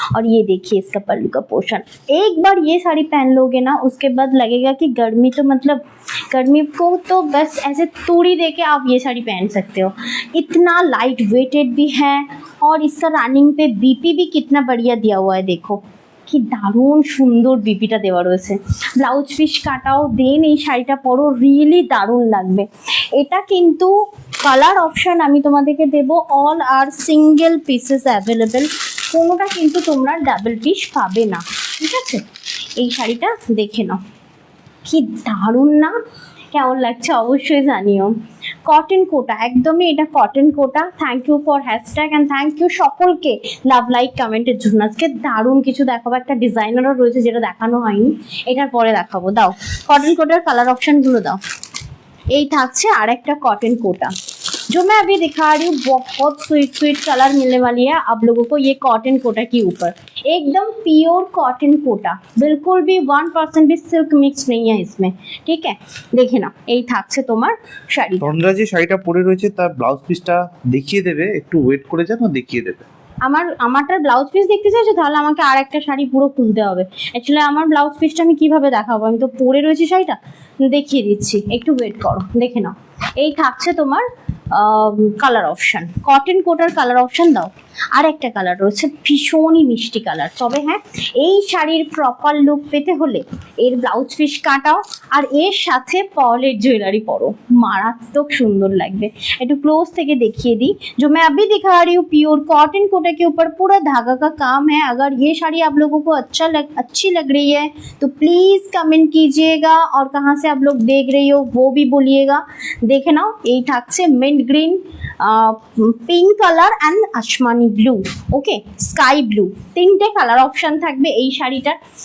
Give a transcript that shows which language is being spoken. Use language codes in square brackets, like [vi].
[hi] और ये देखिए इसका पल्लू का पोर्शन। एक बार ये साड़ी पहन लोगे ना, उसके बाद लगेगा कि गर्मी तो मतलब गर्मी को तो बस ऐसे तूड़ी दे के आप ये साड़ी पहन सकते हो। इतना लाइट वेटेड भी है, और इसका रनिंग पे बीपी भी कितना बढ़िया दिया हुआ है। देखो [bn] কি দারুণ সুন্দর বিপিটা দেওয়া রয়েছে। ব্লাউজ পিস কাটাও দেন এই শাড়িটা পরো, রিয়েলি দারুণ লাগবে। এটা কিন্তু কালার অপশান আমি তোমাদেরকে দেব, অল আর সিঙ্গেল পিসেস অ্যাভেলেবেল, কোনোটা কিন্তু তোমরা ডাবল পিস পাবে না, ঠিক আছে। এই শাড়িটা দেখে নাও, কি দারুণ না, কেমন লাগছে অবশ্যই জানিও। কটন কোটা, একদমই এটা cotton quota. Thank you for hashtag and thank you সকলকে লাভ লাইক কমেন্টের জন্য। আজকে দারুণ কিছু দেখাবো, একটা ডিজাইনারও রয়েছে যেটা দেখানো হয়নি, এটার পরে দেখাবো। দাও কটন কোটার কালার অপশানগুলো দাও। এই থাকছে আর একটা কটন কোটা, [hi] जो मैं अभी दिखा रही हूँ बहुत स्वीट स्वीट कलर मिलने वाली है आप लोगों को ये कॉटन कोटा के ऊपर, एकदम प्योर कॉटन कोटा, बिल्कुल भी 1% भी सिल्क मिक्स नहीं है इसमें। ठीक है, [bn] দেখে নাও এই থাকছে তোমার শাড়ি। তন্দ্রা যে শাড়িটা পরে রয়েছে তার ব্লাউজ পিসটা দেখিয়ে দেবে, একটু ওয়েট করে যান, ও দেখিয়ে দেবে। আমারটার ব্লাউজ পিস দেখতে চাইছো, তাহলে আমাকে আর একটা শাড়ি পুরো খুলতে হবে। অ্যাকচুয়ালি আমার ব্লাউজ পিসটা আমি কিভাবে দেখাবো, আমি তো পরে রয়েছি শাড়িটা, দেখিয়ে দিচ্ছি, একটু ওয়েট করো, দেখে নাও। এই থাকছে তোমার কালার অপশান, কটন কোটার কালার অপশান দাও। আর একটা কালার রয়েছে ভীষণই মিষ্টি কালার, তবে হ্যাঁ এই শাড়ির প্রপার লুক পেতে হলে এর ব্লাউজ পিস কাটাও আর এর সাথে পলের জুয়েলারি পরো, মারাত্মক সুন্দর লাগবে। একটু ক্লোজ থেকে দেখিয়ে [hi] दी जो मैं अभी दिखा रही हूँ प्योर कॉटन कोटा के ऊपर पूरा धागा का काम है। अगर ये साड़ी आप लोगों को अच्छी लग रही है तो प्लीज़ कमेंट कीजिएगा और कहाँ से आप लोग देख रही हो वो भी बोलिएगा। [bn] देखे नाओ এই থাকছে mint green, pink colour and Asmani blue, okay sky blue, তিনটে কালার অপশান থাকবে এই শাড়িটার।